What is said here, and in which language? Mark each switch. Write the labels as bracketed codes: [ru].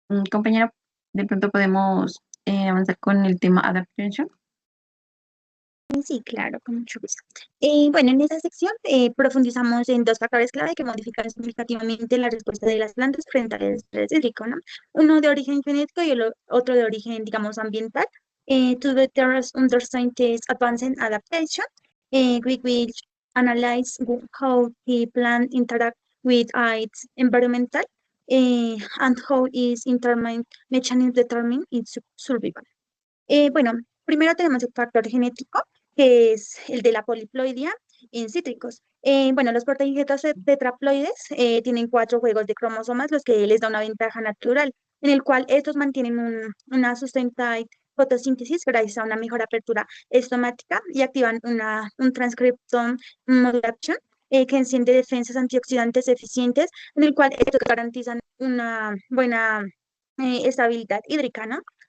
[es] Compañera, de pronto podemos avanzar con el tema adaptation. Sí, claro, con mucho gusto. Bueno, en esta sección profundizamos en dos factores clave que modifican significativamente la respuesta de las plantas frente al estrés hídrico, ¿no? Uno de origen genético y el otro de origen, digamos, ambiental. [en] To better understand this advanced adaptation, we will analyze how the plant interact with its environmental and how its internal mechanism determine its survival. [es] Bueno, primero tenemos el factor genético, que es el de la poliploidía en cítricos. Bueno, los proteígetos tetraploides tienen 4 juegos de cromosomas, los que les da una ventaja natural, en el cual estos mantienen una sustentada fotosíntesis gracias a una mejor apertura estomática y activan un transcriptome modulation que enciende defensas antioxidantes eficientes, en el cual estos garantizan una buena estabilidad hídrica, ¿no?